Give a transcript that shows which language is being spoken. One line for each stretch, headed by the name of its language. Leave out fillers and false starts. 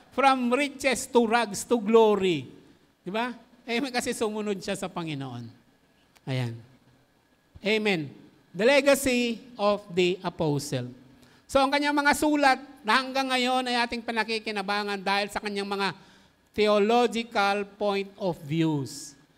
English: From riches to rags to glory.
Filipino: Di ba? Kasi sumunod siya sa Panginoon. Ayan. Amen.
English: The legacy of the apostle.
Filipino: So ang kanyang mga sulat na hanggang ngayon ay ating panakikinabangan dahil sa kanyang mga
English: theological point of views.